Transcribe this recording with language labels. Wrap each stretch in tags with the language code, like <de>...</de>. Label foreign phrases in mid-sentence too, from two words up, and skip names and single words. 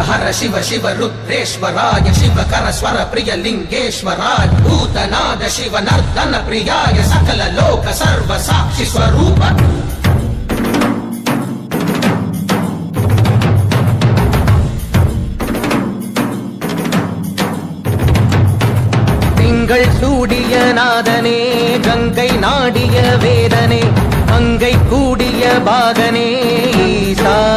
<sa>शिव शिव रुद्रेश्वराय शिवकर स्वर प्रिय लिंगेश्वराय भूतनाद शिव नर्तन प्रियाय सकल लोक सर्व साक्षि स्वरूप</sa> <ta>திங்கள் சூடிய நாதனே கங்கை நாடிய வேதனே அங்கை கூடிய பாகனே ஈசா</ta>